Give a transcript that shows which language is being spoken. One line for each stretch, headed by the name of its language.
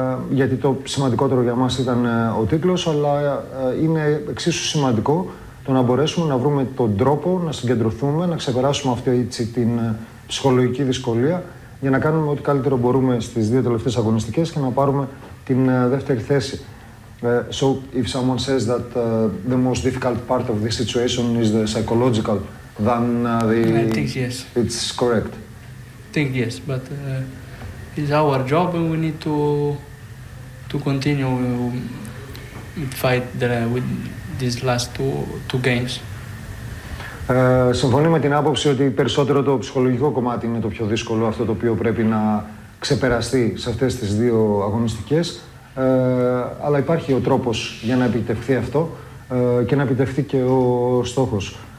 Greek: γιατί το σημαντικότερο για μας ήταν ο τίτλος, αλλά είναι εξίσου σημαντικό το να μπορέσουμε να βρούμε τον τρόπο να συγκεντρωθούμε, να ξεπεράσουμε αυτή έτσι την ψυχολογική δυσκολία για να κάνουμε ό,τι καλύτερο μπορούμε στις δύο τελευταίες αγωνιστικές και να πάρουμε την δεύτερη θέση.
English: So if someone says that the most difficult part of this situation is the psychological, then the... I think yes. It's correct. I think yes, but it's our job and we need to continue fight with... These last two games.
Greek: Συμφωνεί με την άποψη ότι περισσότερο το ψυχολογικό κομμάτι είναι το πιο δύσκολο, αυτό το οποίο πρέπει να ξεπεραστεί σε αυτές τις δύο αγωνιστικές. Αλλά υπάρχει ο τρόπος για να επιτευχθεί αυτό και να επιτευχθεί και ο στόχος.